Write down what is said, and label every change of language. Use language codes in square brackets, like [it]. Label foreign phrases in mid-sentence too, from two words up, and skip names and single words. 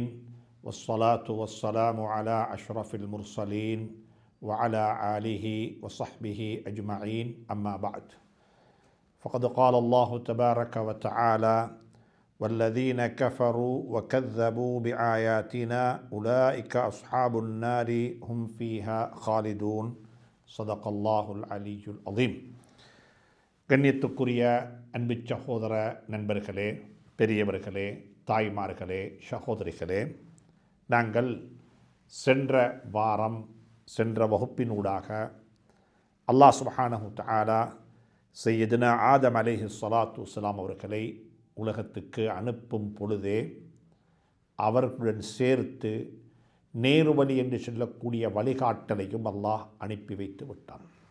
[ar] والصلاة والسلام على أشرف المرسلين وعلى آله وصحبه أجمعين أما بعد فقد قال الله تبارك وتعالى والذين كفروا وكذبوا بآياتنا أولئك أصحاب النار هم فيها خالدون صدق الله العلي العظيم. [ta] கண்ணியத்துக்குரிய அன்பு சகோதர நண்பர்களே, பெரியவர்களே, தாய்மார்களே, சகோதரிகளே, நாங்கள் சென்ற வாரம் சென்ற வகுப்பினூடாக அல்லாஹ் [ar] سبحانه تعالى [ta] சையதுனா ஆதம் [ar] عليه الصلاة والسلام [ta] அவர்களை உலகத்துக்கு அனுப்பும் பொழுதே அவர்களுடன் சேர்த்து நேர்வழி என்று சொல்லக்கூடிய வழிகாட்டலையும் அல்லாஹ் அனுப்பி வைத்து விட்டான்.